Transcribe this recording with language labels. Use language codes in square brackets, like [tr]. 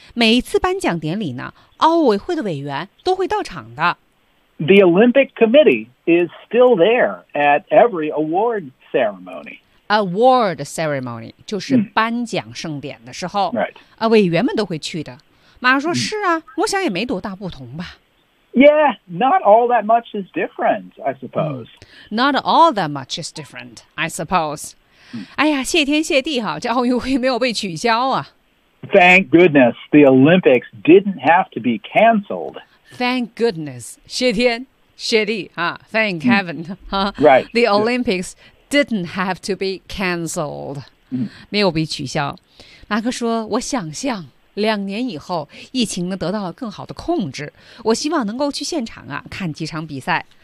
[zh] 每一次颁奖典礼呢奥委会的委员都会到场的。 [en] The Olympic Committee is still there at every award ceremony. [zh] Award ceremony, 就是颁奖盛典的时候。 [en] Right. [zh] 委员们都会去的。马上说是啊我想也没多大不同吧。 [en] Yeah, not all that much is different, I suppose. Not all that much is different, I suppose. [zh] 哎呀谢天谢地哈这奥运会没有被取消啊。 [en] Thank goodness the Olympics didn't have to be canceled. Thank goodness, [zh] 谢天谢地、 [en] Thank heaven,、 right. The Olympics didn't have to be canceled,、 [zh] 没有被取消。马克说，我想象两年以后，疫情得到了更好的控制，我希望能够去现场、看几场比赛。